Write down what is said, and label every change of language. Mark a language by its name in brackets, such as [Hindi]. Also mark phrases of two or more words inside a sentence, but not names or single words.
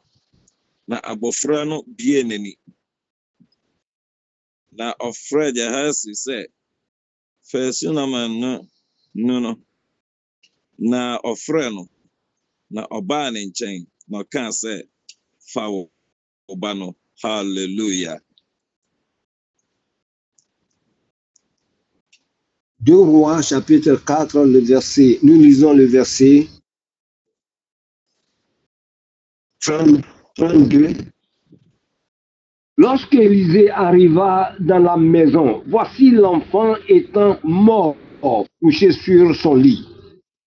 [Akan] Na abofra no bie n'ani. Na ɔfrɛ Gehazi sɛ, fa Sunaman no. Na ɔfrɛ no. Na ɔbaa ne nkyɛn. Na ɔkaa sɛ, fa wo ba no. Hallelujah. [French] 2 Rois, chapitre 4, nous lisons le verset 32. Lorsque Élisée arriva dans la maison, voici l'enfant étant mort, couché sur son lit.